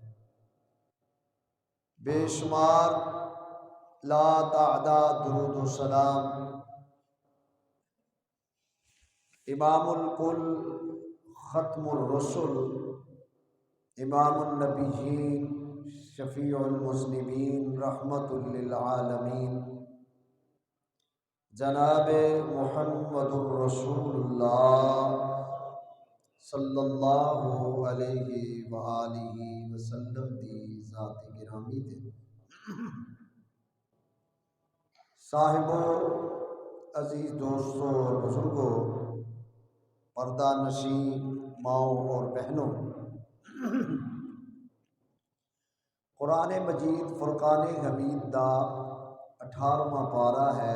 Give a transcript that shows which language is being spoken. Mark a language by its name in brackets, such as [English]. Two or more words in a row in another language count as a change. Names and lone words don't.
[Urdu] بے شمار لا تعداد درود و سلام [Arabic] إمام الكل ختم الرسل إمام النبيين شفيع المذنبين رحمة للعالمين [Urdu] جنابِ محمد رسول اللہ [Arabic] صلى الله عليه وآله وسلم [Punjabi] دی ذات گرامی دے صاحبو [Urdu] عزیز دوستوں اور بزرگوں، پردہ نشیں ماؤں اور بہنوں، قرآن مجید فرقان حمید [Punjabi] دا 18واں پارہ ہے.